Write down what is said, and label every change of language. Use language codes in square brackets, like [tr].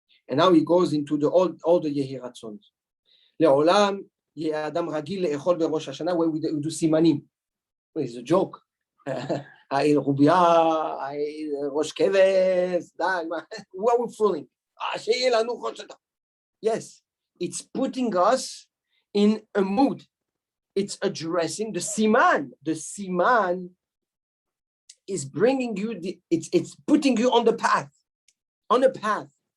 [en] And now he goes into all the Yehi Ratzon. [he] לעולם יהיה אדם רגיל לאכול בראש השנה, [en] where we do [he] סימנים. [en] It's a joke. [he] רובייה, ראש כבש, [en] who are we fooling? [he] שיהיה לנו חודש. [en] Yes, it's putting us in a mood. It's addressing the siman. The siman is bringing you, it's putting you on the path. On a path.